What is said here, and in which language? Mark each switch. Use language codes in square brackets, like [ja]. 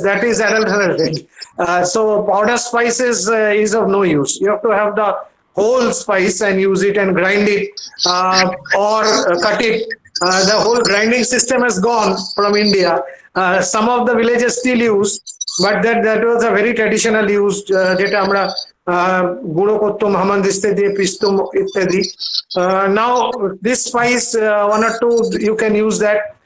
[en] That is adulterated. So powder spices is of no use. You have to have the whole spice and use it and grind it, or cut it. The whole grinding system has gone from India. Some of the villages still use, but that was a very traditional use. [bn] যেটা আমরা গুঁড়ো করতাম, হামানদিস্তে দিয়ে পিসতাম ইত্যাদি। [en] Now this spice, 1 or 2, you can use that.